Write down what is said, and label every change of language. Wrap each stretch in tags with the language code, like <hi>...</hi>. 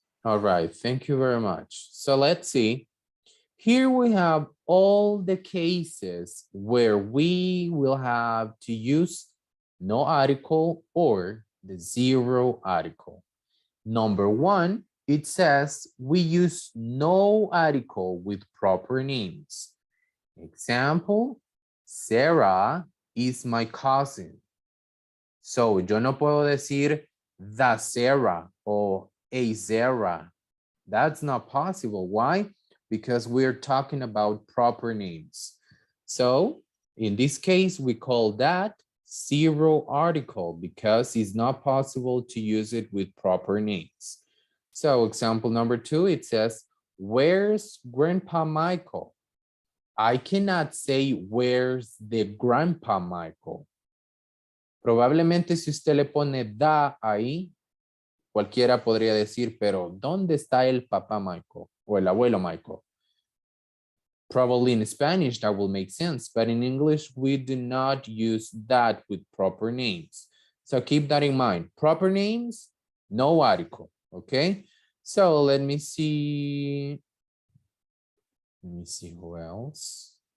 <en>All right, thank you very much. So let's see. Here we have all the cases where we will have to use no article or the zero article. Number one, it says we use no article with proper names. Example, Sarah is my cousin. So</en> <es>yo no puedo decir</es> <en>the Sarah or a Sarah. That's not possible. Why? Because we're talking about proper names. So in this case, we call that zero article because it's not possible to use it with proper names. So example number two, it says, where's Grandpa Michael? I cannot say where's the Grandpa Michael.</en> <es>Probablemente si usted le pone da ahí, cualquiera podría decir, pero ¿dónde está el papá Michael o el abuelo Michael?</es> <en>Probably in Spanish that will make sense, but in English we do not use that with proper names. So keep that in mind. Proper names, no article, okay? So let me see. Let me see who else.</en>